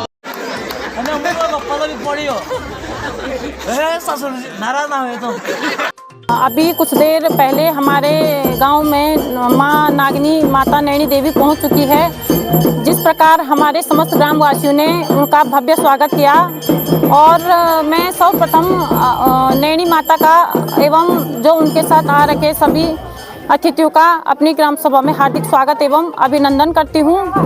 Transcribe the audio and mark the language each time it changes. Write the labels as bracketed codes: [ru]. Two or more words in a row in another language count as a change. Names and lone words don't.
[gu] અને અમુક ગપ્પાલો બી પડ્યો એ સાસુ નારાજ ના હોય તો। [hi] अभी कुछ देर पहले हमारे गांव में मां नागनी माता नैनी देवी पहुंच चुकी है। जिस प्रकार हमारे समस्त ग्रामवासियों ने उनका भव्य स्वागत किया और मैं सर्वप्रथम नैनी माता का एवं जो उनके साथ आ रखे सभी अतिथियों का अपनी ग्राम सभा में हार्दिक स्वागत एवं अभिनंदन करती हूँ।